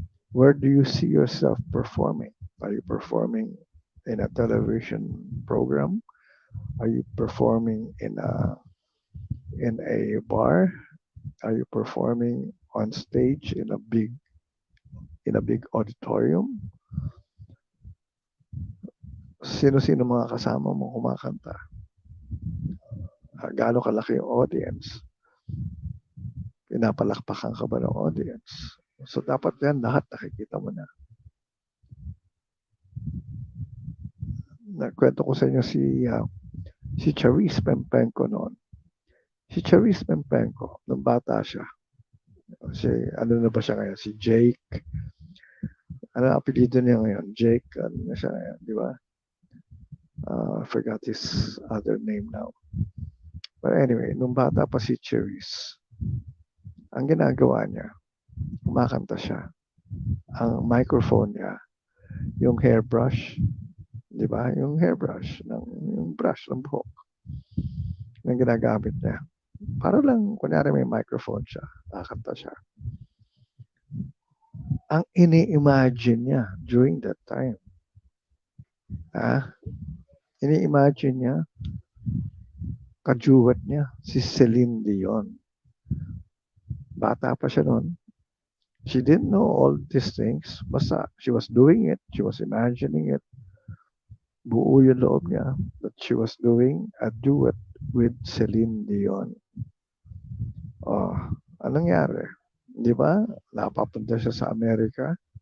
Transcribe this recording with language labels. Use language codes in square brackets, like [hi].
[en] Where do you see yourself performing? Are you performing in a television program? Are you performing in a bar? Are you performing on stage in a big auditorium? [tl] Sino-sino mga kasama mo kumakanta? gaano kalaki yung audience. Pinapalakpakan ka ba ng audience? So dapat yan lahat nakikita mo na. Nagkwento ko sa inyo si Charisse Pempenko noon. Si Charisse Pempenko, nung bata siya, ano na ba siya ngayon? Si Jake. Ano ang apelido niya ngayon? Jake, ano na siya ngayon, di ba? [en] I forgot his other name now. But anyway, [tl] nung bata pa si Charisse, ang ginagawa niya, kumakanta siya. Ang microphone niya, yung hairbrush, di ba? Yung hairbrush, yung brush ng buhok, yung ginagamit niya. Para lang, kunyari may microphone siya, kakanta siya. Ang ini-imagine niya [en] during that time, [tl] ini-imagine niya, kajuwat niya, si Celine Dion. Bata pa siya noon. [en] She didn't know all these things. [tl] Basta [en] she was doing it. She was imagining it. [tl] Buo yung loob niya [en] that she was doing a duet with Celine Dion. [tl] Oh, anong nangyari? Di ba? Napapunta siya sa Amerika.